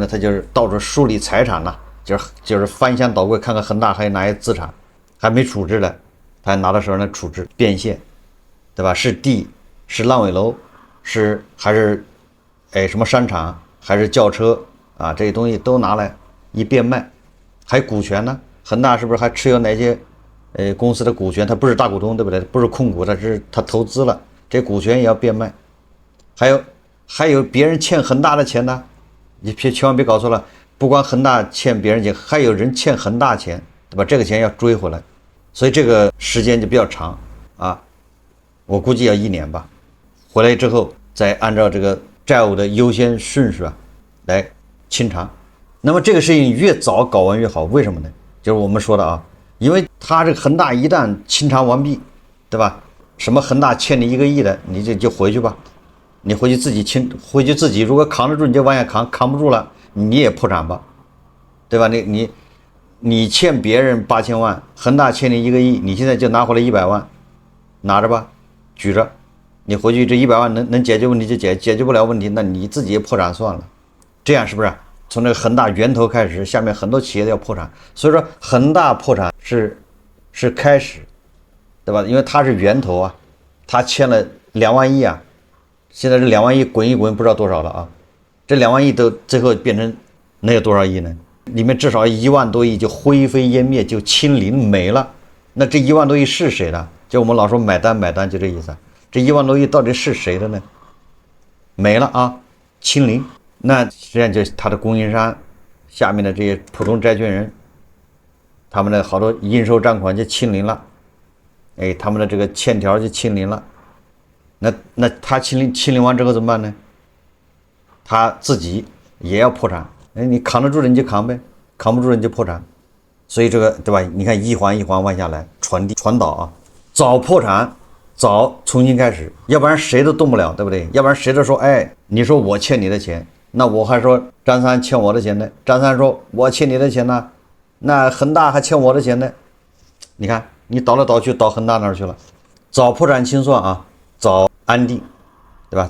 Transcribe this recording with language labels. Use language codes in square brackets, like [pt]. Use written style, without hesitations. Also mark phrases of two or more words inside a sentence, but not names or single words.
[zh] 他就是到處梳理財產就是翻箱倒櫃看看恆大還有哪些資產還沒處置的，他還拿到手上來處置變現，對吧？是地是爛尾樓還是什麼商場還是轎車這些東西都拿來一变賣。還有股權呢，恆大是不是還持有哪些公司的股權？他不是大股東，对不对？不是控股，他投資了，這股權也要变賣。還有別人欠恆大的錢呢，你千萬別搞錯了，不光恆大欠別人錢，還有人欠恆大錢，對吧？這個錢要追回來， 所以這個時間就比較長啊，我估計要1年吧。回來之後再按照這個債務的優先順序來清償。那麼這個事情越早搞完越好，為什麼呢？就是我們說的啊，因為他這個恒大一旦清償完畢，对吧？什麼恒大欠你1個億的，你就回去吧，你回去自己清，回去自己如果扛得住你就往下扛，扛不住了你也破產吧，对吧？你欠別人8000萬，恒大欠你1個億，你現在就拿回來100萬，拿着吧，舉着，你回去這100萬能解決問題就解決不了問題，那你自己也破產算了，這樣是不是？從這個恒大源頭開始，下面很多企業都要破產，所以說恒大破產是開始，對吧？因為它是源頭啊，他欠了2萬億啊，現在這2萬億滾一滾不知道多少了啊，這2萬億都最後變成能有多少億呢？裡面至少1萬多億就灰飛煙滅，就清零沒了。那這1萬多億是誰的？就我們老說買單，就這意思。這1萬多億到底是誰的呢？沒了啊，清零。那實際上就是他的供應商下面的這些普通債權人，他們的好多应收賬款就清零了，哎，他們的這個欠條就清零了。那他清零完之後怎么辦呢？他自己也要破產。哎，你扛得住的你就扛唄，扛不住的你就破產。所以这个对吧？你看一環一環往下來傳導啊，早破產，早重新開始，要不然誰都動不了，對不對？要不然誰都說，哎，你說我欠你的錢，那我還說張三欠我的錢呢，張三說我欠你的錢呢，那恆大還欠我的錢呢。你看你倒來倒去倒恆大那兒去了，早破產清算啊，早安定，對吧？